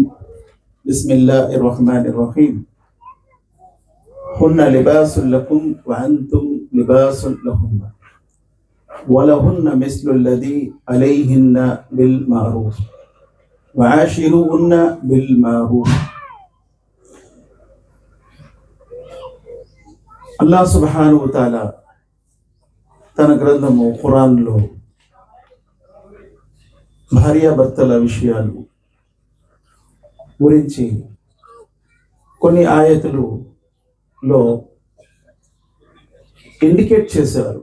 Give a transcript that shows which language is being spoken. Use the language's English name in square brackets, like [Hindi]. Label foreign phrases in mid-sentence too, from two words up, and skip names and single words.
[Arabic] بسم الله الرحمن الرحيم. هن لباس لكم وأنتم لباس لهن ولهن مثل الذي عليهن بالمعروف وعاشروهن بالمعروف. الله سبحانه وتعالى [Telugu] తన గ్రంథము ఖురాన్లో భార్యాభర్తల విషయాలు గురించి కొన్ని ఆయతులలో ఇండికేట్ చేశారు.